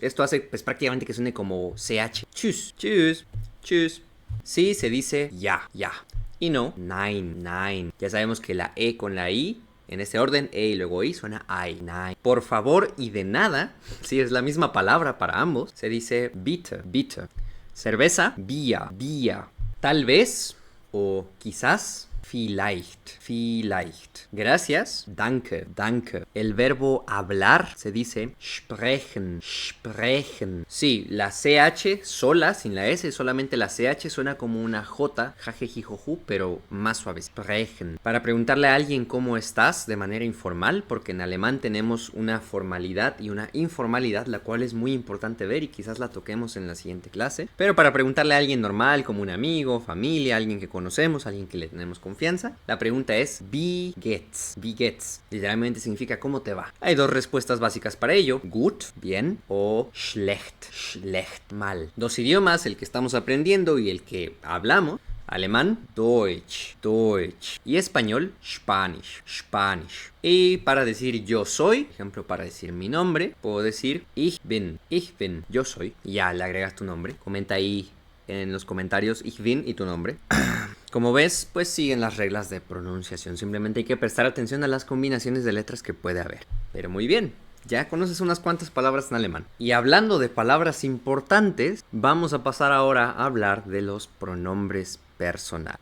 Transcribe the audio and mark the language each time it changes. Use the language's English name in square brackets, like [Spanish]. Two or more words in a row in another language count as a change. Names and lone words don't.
[Spanish] Esto hace pues prácticamente que suene como CH. Chus, chus, chus. Sí, se dice [German] ya, ya. [Spanish] Y no, [German] nine, nine. [Spanish] Ya sabemos que la E con la I, en este orden, E y luego I, suena I, nine. Por favor y de nada, sí, es la misma palabra para ambos, se dice [German] bitter, bitter. [Spanish] Cerveza, [German] Bier, Bier. [Spanish] Tal vez o quizás, [German] vielleicht, vielleicht. [Spanish] Gracias, [German] danke, danke. [Spanish] El verbo hablar se dice [German] sprechen, sprechen. [Spanish] Sí, la CH sola, sin la S, solamente la CH suena como una J, jajejijoju, pero más suave. Sprechen. Para preguntarle a alguien cómo estás de manera informal, porque en alemán tenemos una formalidad y una informalidad, la cual es muy importante ver y quizás la toquemos en la siguiente clase. Pero para preguntarle a alguien normal, como un amigo, familia, alguien que conocemos, alguien que le tenemos confianza, la pregunta es [German] Wie geht's? Wie geht's? [Spanish] Literalmente significa ¿cómo te va? Hay dos respuestas básicas para ello. Gut, bien, o [German] schlecht, schlecht, [Spanish] mal. Dos idiomas, el que estamos aprendiendo y el que hablamos. Alemán, [German] Deutsch, Deutsch. [Spanish] Y español, [German] Spanish, Spanish. [Spanish] Y para decir yo soy, por ejemplo, para decir mi nombre, puedo decir [German] ich bin, [Spanish] yo soy. Y ya le agregas tu nombre. Comenta ahí en los comentarios [German] ich bin [Spanish] y tu nombre. Como ves, pues siguen las reglas de pronunciación. Simplemente hay que prestar atención a las combinaciones de letras que puede haber. Pero muy bien, ya conoces unas cuantas palabras en alemán. Y hablando de palabras importantes, vamos a pasar ahora a hablar de los pronombres personales.